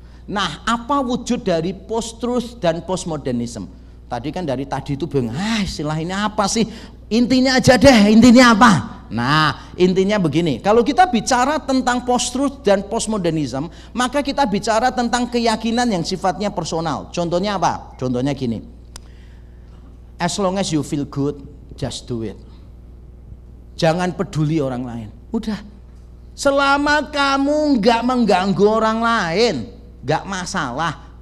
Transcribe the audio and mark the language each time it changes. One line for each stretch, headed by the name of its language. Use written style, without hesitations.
Indonesian: Nah, apa wujud dari post-truth dan postmodernism? Tadi kan dari tadi itu bingung, istilah ini apa sih? Intinya aja deh, intinya apa? Nah, intinya begini, kalau kita bicara tentang post-truth dan postmodernism, maka kita bicara tentang keyakinan yang sifatnya personal. Contohnya apa? Contohnya gini,
English: as long as you feel good, just do it.
Indonesian: Jangan peduli orang lain. Udah, selama kamu nggak mengganggu orang lain, nggak masalah.